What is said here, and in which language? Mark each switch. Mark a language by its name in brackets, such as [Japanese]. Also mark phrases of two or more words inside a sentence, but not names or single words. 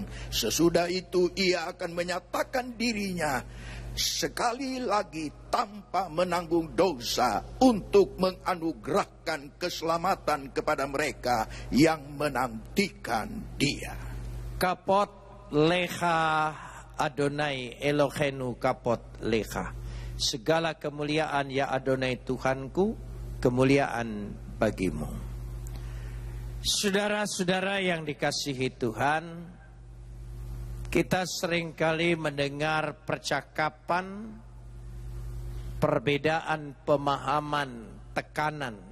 [Indonesian] Sesudah itu ia akan menyatakan dirinya sekali lagi tanpa menanggung dosa untuk menganugerahkan keselamatan kepada mereka yang menantikan dia. [Hebrew] כבוד לך אדוני אלוהינו כבוד לך. [Indonesian] Segala kemuliaan ya Adonai Tuhanku, kemuliaan bagimu. Saudara-saudara yang dikasihi Tuhan, kita seringkali mendengar percakapan, perbedaan pemahaman, tekanan.